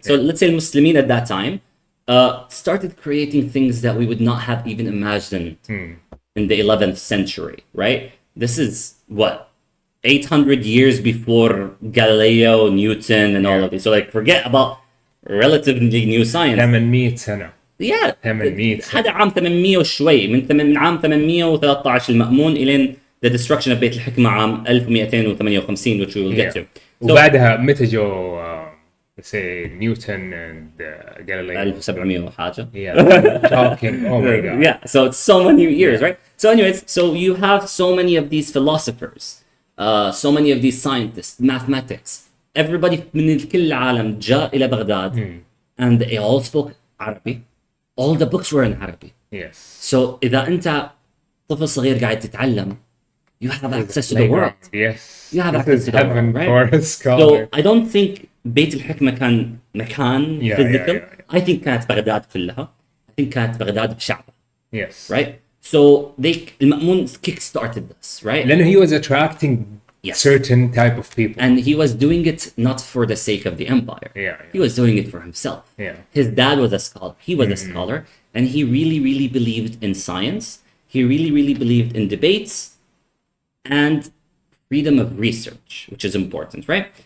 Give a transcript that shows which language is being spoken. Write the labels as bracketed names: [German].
[English] So let's say المسلمين at that time started creating things that we would not have even imagined in the 11th century, right? This is what, 800 years before Galileo, Newton, and all of these. So like, forget about relatively new science. [Arabic] 800 سنة. [English] Yeah. [Arabic] 800 سنة. هذا عام 800 وشوي, من عام 813 المأمون إلى [English] the destruction of [Arabic] بيت الحكمة عام 1258, [English] which we will get to. [Arabic] وبعدها متى جو [English] let's say [Arabic] Newton and Galileo? 1700 وحاجة. [English] Yeah, talking. Oh my god. Yeah, so it's so many years, right? So anyways, so you have so many of these philosophers, so many of these scientists, mathematics. Everybody [Arabic] من كل العالم جاء إلى بغداد, [English] and they all spoke Arabic. All the books were in Arabic. Yes. So [Arabic] إذا أنت طفل صغير قاعد تتعلم, [English] you have access to the world. Yes. You have This access is to the world, heaven right? for a scholar. So I don't think بيت الحكمة كان مكان physical. I think [Arabic] كانت بغداد كلها. I think كانت بغداد بشعبها. [English] Yes. Right? So المأمون kick-started this, right? لأنه he was attracting certain type of people. And he was doing it not for the sake of the empire. Yeah. He was doing it for himself. Yeah. His dad was a scholar. He was a scholar. And he really, really believed in science. He really, really believed in debates and freedom of research, which is important, right?